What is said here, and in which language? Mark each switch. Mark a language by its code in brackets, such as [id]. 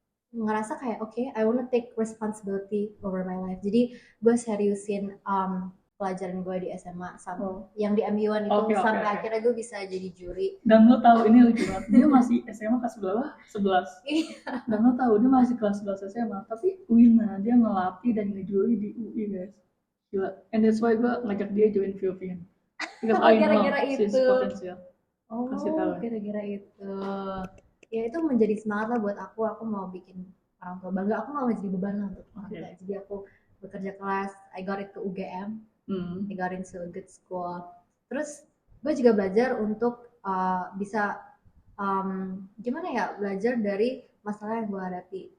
[id] ngerasa kayak [en] I wanna take responsibility over my life. [id] Jadi gue seriusin pelajaran gue di SMA yang di MU1 itu sampai akhirnya gue bisa jadi juri. Dan lo tahu ini lucu banget, dia masih SMA kelas berapa? 11. Dan lo tahu dia masih kelas 11 SMA, tapi Wina dia ngelatih dan ngejuri di UI guys. Gila. [en] And that's why [id] gue ngajak dia [en] join Philippines. Because I know she's potential. [id] Gara-gara itu. Ya itu menjadi semangat lah buat aku mau bikin orang tua bangga, aku mau jadi beban lah untuk orang tua. Jadi aku bekerja keras, [en] I got it ke UGM, I got into a good school. [id] Terus gue juga belajar untuk bisa gimana ya, belajar dari masalah yang gue hadapi.